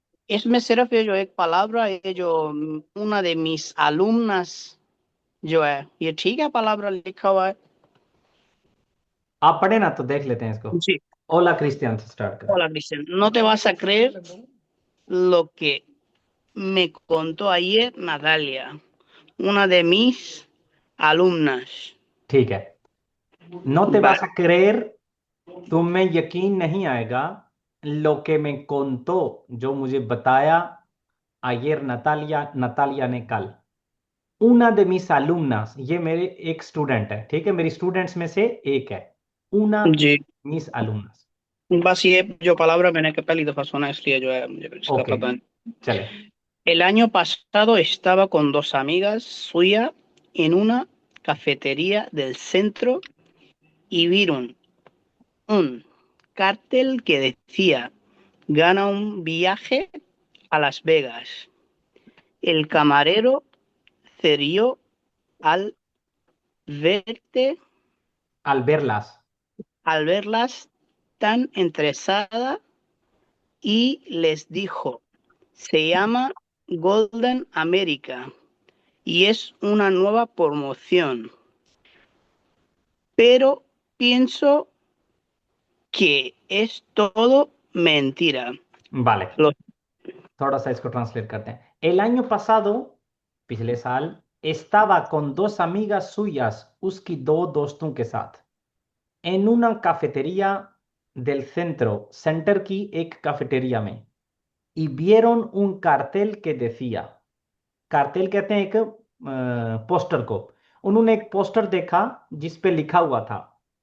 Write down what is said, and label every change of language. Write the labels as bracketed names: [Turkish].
[Hindi] इसमें सिर्फ ये जो एक palabra, ये जो [Spanish] una de mis alumnas [Hindi] जो है, ये ठीक है palabra लिखा हुआ है। आप पढ़े ना तो देख लेते हैं इसको। जी। ओला क्रिस्टियन से स्टार्ट करें। [Spanish] Hola, Cristian. No te vas a creer lo que me contó ayer Natalia, una de mis alumnas. [Hindi] ठीक है। No [Spanish] te vas Vale. a creer, [Hindi] तुम में यकीन नहीं आएगा, [Spanish] lo que me contó, [Hindi] जो मुझे बताया, ayer नतालिया, नतालिया ने कल, [Spanish] una de mis alumnas, [Hindi] ये मेरे एक स्टूडेंट है, ठीक है, मेरी स्टूडेंट्स में से एक है, una जी। [Spanish] mis alumnas। [Hindi] बस ये जो palabra मैंने पहली दफा सुना, इसलिए जो है मुझे इसका [English] okay, [Hindi] पता नहीं। चले। [Spanish] El año pasado estaba con dos amigas suyas en una cafetería del centro y vieron un cartel que decía, gana un viaje a Las Vegas. El camarero se rió al verte, Al verlas, al verlas tan interesada y les dijo, se llama Golden America y es una nueva promoción, pero pienso que es todo mentira. vale, Lo- [Hindi] थोड़ा सा इसको translate करते हैं। [Spanish] El año pasado, [Hindi] पिछले साल, [Spanish] estaba con dos amigas suyas, [Hindi] उसकी दो दोस्तों के साथ, [Spanish] en una cafetería del centro, [Hindi] centre की एक कैफेटेरिया में, [Spanish] y vieron un cartel que decía, [Hindi] cartel कहते हैं एक पोस्टर को, उन्होंने एक पोस्टर देखा जिस पे लिखा हुआ था,